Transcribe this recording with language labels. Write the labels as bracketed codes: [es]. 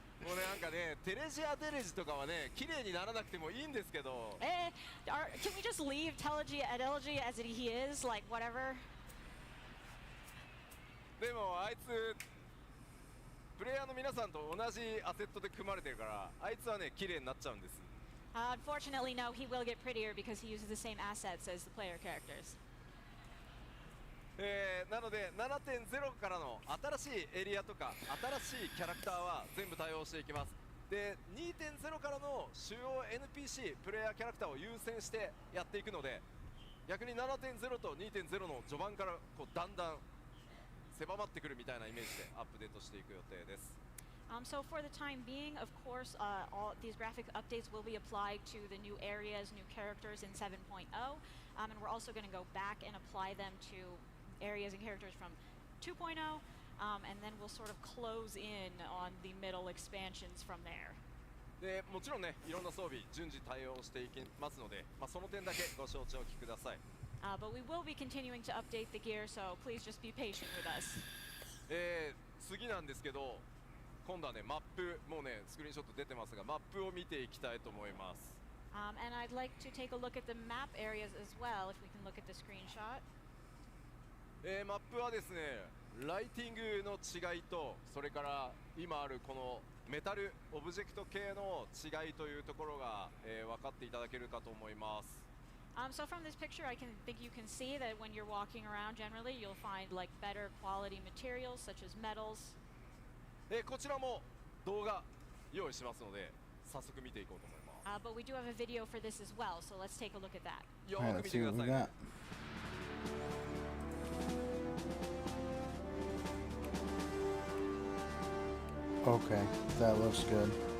[ja] もうね、なんかね、テレジアデレジとかはね、綺麗にならなくてもいいんですけど、 [en] Can we just leave Telegy at Elegy as he is? Like, whatever? [ja] でもあいつ、プレイヤーの皆さんと同じアセットで組まれてるから、あいつはね、綺麗になっちゃうんです。 [en] Unfortunately, no, he will get prettier because he uses the same assets as the player characters. [ja] なので 7.0 からの新しいエリアとか新しいキャラクターは全部対応していきます。で 2.0 からの主要 NPC プレイヤーキャラクターを優先してやっていくので、逆に 7.0 と 2.0 の序盤からこうだんだん狭まってくるみたいなイメージでアップデートしていく予定です。 [en] So for the time being, of course, all these graphic updates will be applied to the new areas, new characters in 7.0, and we're also going to go back and apply them to areas and characters from 2.0, and then we'll sort of close in on the middle expansions from there. [ja] でもちろんね、いろんな装備順次対応していきますので、その点だけご承知おきください。 [en] But we will be continuing to update the gear, so please just be patient with us. [ja] 次なんですけど、今度はね、マップ、もうね、スクリーンショット出てますが、マップを見ていきたいと思います。 [en] And I'd like to take a look at the map areas as well, if we can look at the screenshot. [ja] マップはですね、ライティングの違いと、それから今あるこのメタルオブジェクト系の違いというところが、分かっていただけるかと思います。 [en] So from this picture, I think you can see that when you're walking around, generally you'll find like better quality materials such as metals. [ja] こちらも動画用意しますので、早速見ていこうと思います。 [en] But we do have a video for this as well, so let's take a look at that. [ja] よーく見てくださいね。 [en] Okay, that looks good.